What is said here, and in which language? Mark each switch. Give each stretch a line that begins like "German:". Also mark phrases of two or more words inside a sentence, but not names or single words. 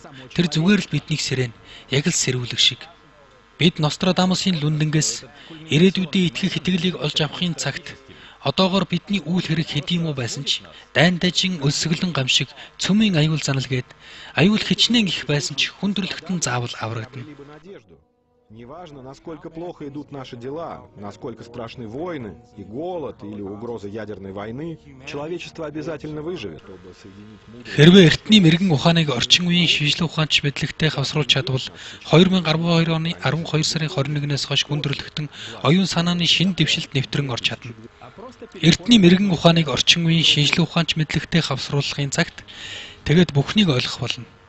Mongolian: Тэр зүгээр л биднийг сэрэн яг л сэрүүлэг шиг. Бид Нострадамусын лүндэнгээс ирээдүйдээ итгэх итгэлийг олж авахын цагт одоогоор бидний үйл хэрэг хэдийм үү байсан ч дайн дажин өлсгөлэн гамшиг цөмийн аюул занал гээд аюул хичнээн их байсан ч хүндрэлтэн заавал аврагдана.
Russian: Неважно, насколько плохо идут наши дела, насколько страшны войны и голод или угроза ядерной войны, человечество обязательно выживет.
Mongolian: Хэрвээ эртний мэрэгэн ухааныг орчин үеийн шинжлэх ухаанч мэдлэгтэй хавсруулж чадвал 2012 оны 12 сарын 21-ээс хойш хүндрэлтэн оюун санааны шинэ дэвшилт нэвтрэн орж чадна. Эртний мэрэгэн ухааныг орчин үеийн шинжлэх ухаанч мэдлэгтэй хавсруулахын цагт тэгэд бүхнийг ойлгох болно.